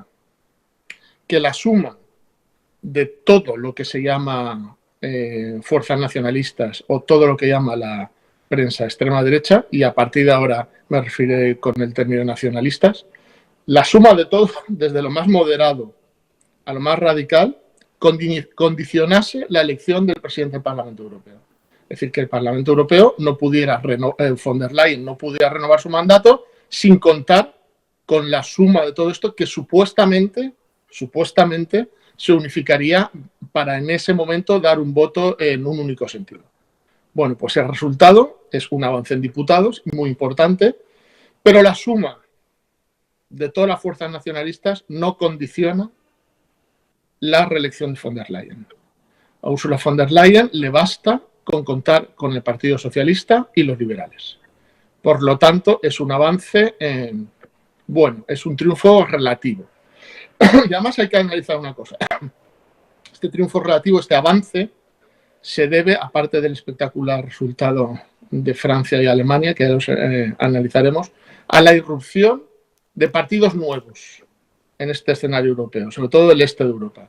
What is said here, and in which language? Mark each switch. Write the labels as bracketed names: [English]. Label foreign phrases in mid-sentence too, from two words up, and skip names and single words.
[Spanish] Que la suma de todo lo que se llama fuerzas nacionalistas o todo lo que llama la prensa extrema derecha, y a partir de ahora me refiero con el término nacionalistas, la suma de todo, desde lo más moderado a lo más radical, condicionase la elección del presidente del Parlamento Europeo. Es decir, que el Parlamento Europeo no pudiera, von der Leyen no pudiera renovar su mandato sin contar con la suma de todo esto que supuestamente se unificaría para en ese momento dar un voto en un único sentido. Bueno, pues el resultado es un avance en diputados muy importante, pero la suma de todas las fuerzas nacionalistas no condiciona la reelección de von der Leyen. A Ursula von der Leyen le basta con contar con el Partido Socialista y los liberales. Por lo tanto, es un avance Bueno, es un triunfo relativo. Y además hay que analizar una cosa. Este triunfo relativo, este avance, se debe, aparte del espectacular resultado de Francia y Alemania, que los analizaremos, a la irrupción de partidos nuevos en este escenario europeo, sobre todo del este de Europa.